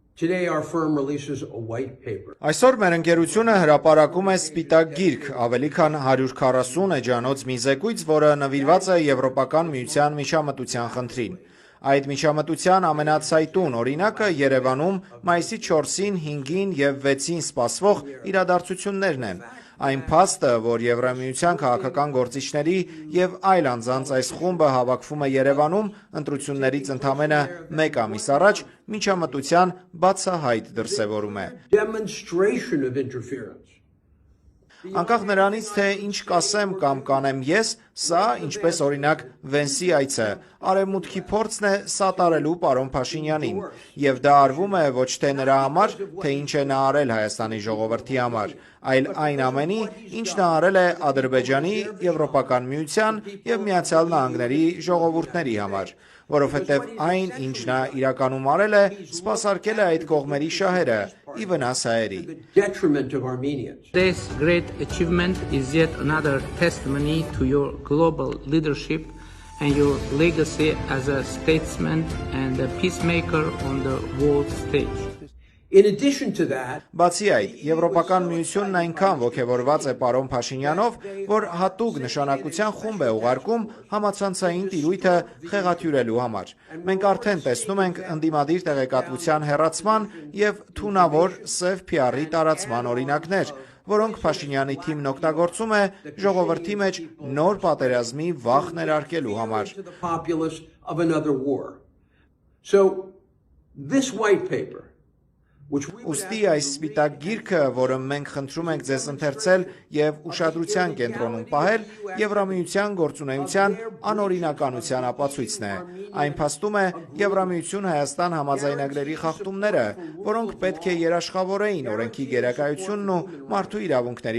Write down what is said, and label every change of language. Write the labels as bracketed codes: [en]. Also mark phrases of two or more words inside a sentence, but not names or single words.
[en] Today our firm releases a white paper. [hy] Այսօր մեր ընկերությունը հրապարակում է սպիտակ գիրք, ավելի քան 140 էջանոց մի զեկույց, որը նվիրված է Եվրոպական միության միջամտության խնդրին։ Այդ միջամտության ամենացայտուն օրինակը Երևանում մայիսի 4-ին, 5-ին և 6-ին սպասվող իրադարձություններն են։ Այն փաստը, որ Եվրամիության քաղաքական գործիչների և այլ անձանց այս խումբը հավաքվում է Երևանում ընտրություններից ընդամենը մեկ ամիս առաջ, միջամտության բացահայտ դրսևորում է։ [en] Demonstration of interference. [hy] Անկախ նրանից, թե ինչ կասեմ կամ կանեմ ես, սա, ինչպես օրինակ Վենսի այցը, արևմուտքի փորձն է սատարելու պարոն Փաշինյանին, և դա արվում է ոչ թե նրա համար, թե ինչ է նա արել Հայաստանի ժողովրդի համար, այլ այն ամենի, ինչ նա արել է Ադրբեջանի, Եվրոպական միության և Միացյալ Նահանգների ժողովուրդների համար, որովհետև այն, ինչ նա իրականում արել է, սպասարկել է այդ կողմերի շահերը, ի վնաս հայերի։ [en] Detriment of Armenians. This great achievement is yet another testimony to your global leadership and your legacy as a statesman and a peacemaker on the world stage. In addition to that, [hy] Բացի այդ, Եվրոպական միությունն այնքան ոգևորված է պարոն Փաշինյանով, որ հատուկ նշանակության խումբ է ուղարկում համացանցային տիրույթը խեղաթյուրելու համար։ Մենք արդեն տեսնում ենք ընդդիմադիր տեղեկատվության հեռացման և թունավոր սև PR-ի տարածման օրինակներ, որոնք Փաշինյանի թիմն օգտագործում է ժողովրդի մեջ նոր պատերազմի վախ ներարկելու համար։ [en] to the populace of another war. So this white paper, which we would [hy] Ուստի այս սպիտակ գիրքը, որը մենք խնդրում ենք ձեզ ընթերցել և ուշադրության կենտրոնում պահել, Եվրամիության գործունեության անօրինականության ապացույցն է։ Այն փաստում է Եվրամիություն Հայաստան համաձայնագրերի խախտումները, որոնք պետք է երաշխավորեին օրենքի գերակայությունն ու մարդու իրավունքների